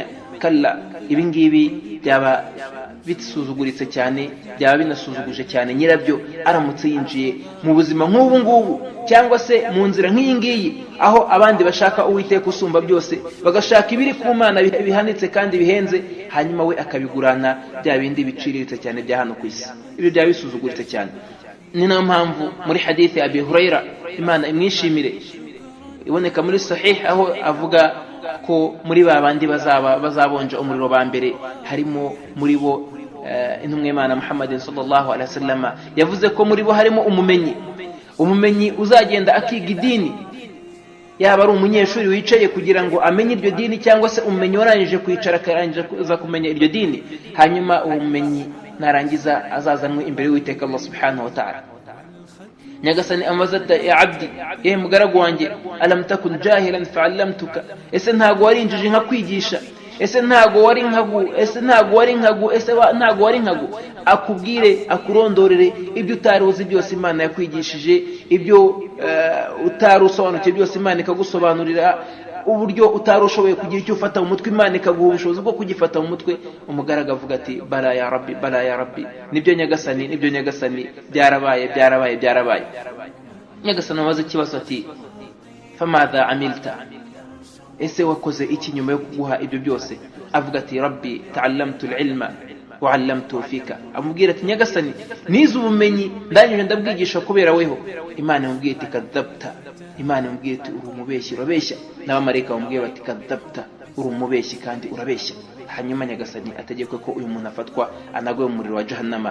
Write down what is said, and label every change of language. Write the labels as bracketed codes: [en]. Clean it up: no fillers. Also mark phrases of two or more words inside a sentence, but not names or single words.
[rw] Kalla, ibi ngibi byaba bisuzuguritse cyane, byaba binasuzuguje cyane nyirabyo aramutse yinjiye mu buzima nk'ubu ngubu, cyangwa se mu nzira nk'iyi ngiyi aho abandi bashaka Uwiteka usumba byose, bagashaka ibiri ku Mana bihanitse kandi bihenze, hanyuma we akabigurana bya bindi biciriritse cyane bya hano ku isi. Ibi byaba bisuzuguritse cyane. ni nayo mpamvu muri [ar] hadithi Abi Huraira [rw] Imana imwishimire iboneka muri sahih aho avuga ko muri babandi bazabonja umuriro ba mbere harimo muri bo intumwa y'Imana Muhammad [ar] صلى الله عليه وسلم [rw] yavuze ko muri bo harimo umumenyi uzagenda akiga idini, yaba ari umunyeshuri wicaye kugira ngo amenye iryo dini, cyangwa se umumenyi warangije kwicara akarangiza kumenya iryo dini, hanyuma uwo mumenyi narangiza azazanwe imbere y'Uwiteka [ar] الله سبحانه وتعالى. [rw] Nyagasani amazata [ar] يا عبدي, [rw] mugaragu wanjye, [ar] ألم تكن جاهلا فعلمتك, [rw] ese ntago wari injiji nka kwigisha, ese ntago wari nkagu akubwire akurondorere ibyo utaruzi byose Imana yakwigishije, ibyo utarusobanukiye byose Imana ikagusobanurira, uburyo utarushoboye kugira icyo ufata mu mutwe Imana ikaguha ubushobozi bwo kugifata mu mutwe. Umugaraga avuga ati [ar] بلى يا رب, [rw] nibyo nyagasani, byarabaye. Nyagasani amaze ikibazo ati [ar] فماذا عملت, [rw] ese wakoze iki nyuma yo kuguha ibyo byose? Avuga ati [ar] رب تعلمت العلم وعلمت فيك, [rw] amubwira ati nyagasani nize ubumenyi ndanyuje ndabwigisha kubera weho. Imana imubwiye iti kadhabta, Imana imubwiye iti uri umubeshyi, urabeshya. N'abamarayika bamubwiye bati kadhabta, uri umubeshyi kandi urabeshya. Hanyuma nyagasani ategekwe ko uyu muntu afatwa anagwe mu muriro wa jahannama.